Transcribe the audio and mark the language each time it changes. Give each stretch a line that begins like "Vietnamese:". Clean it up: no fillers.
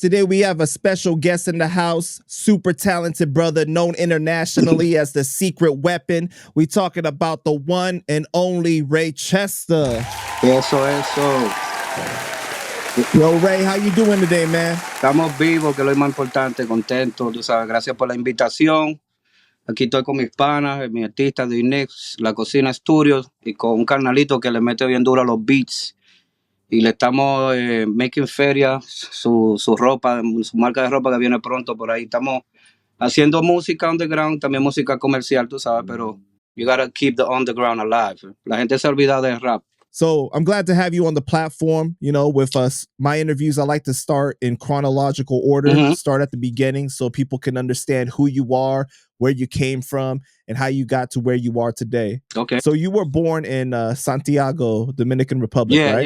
English: Today we have a special guest in the house. Super talented brother, known internationally as the Secret Weapon. We talking about the one and only Reychesta.
Spanish: Eso.
English: Yo, Ray, how you doing today, man?
Spanish: Estamos vivos, que es lo más importante, contentos, tú sabes. Gracias por la invitación. Aquí estoy con mis panas, mi artista de Inex, La Cocina Studios, y con un carnalito que le mete bien duro a los beats. Y le estamos making feria, su ropa, su marca de ropa que viene pronto por ahí. Estamos haciendo música underground, también música comercial, tú sabes, pero
English: you gotta keep the underground alive.
Spanish: La gente se olvida del rap.
English: So I'm glad to have you on the platform. You know, with us, my interviews, I like to start in chronological order, start at the beginning so people can understand who you are, where you came from, and how you got to where you are today. Okay. So you were born in Santiago, Dominican Republic, right?